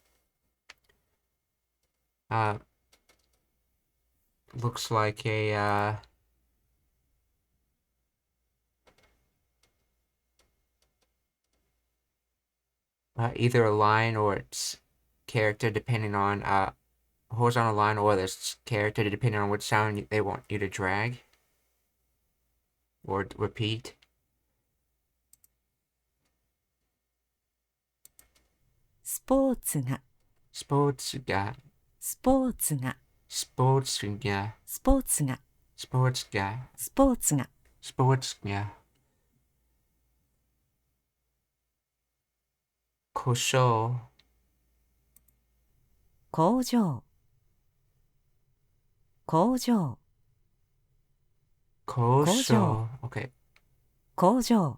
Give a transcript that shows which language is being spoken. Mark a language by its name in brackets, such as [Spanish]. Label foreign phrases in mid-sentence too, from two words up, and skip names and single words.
[English] Looks like a either a line or its character depending on horizontal line or this character depending on which sound they want you to drag or repeat. [Japanese] スポーツがスポーツ が, スポーツがスポーツ が, スポーツがスポーツ が, スポーツがスポーツ が. 故障工場工場故障障 Okay. 工場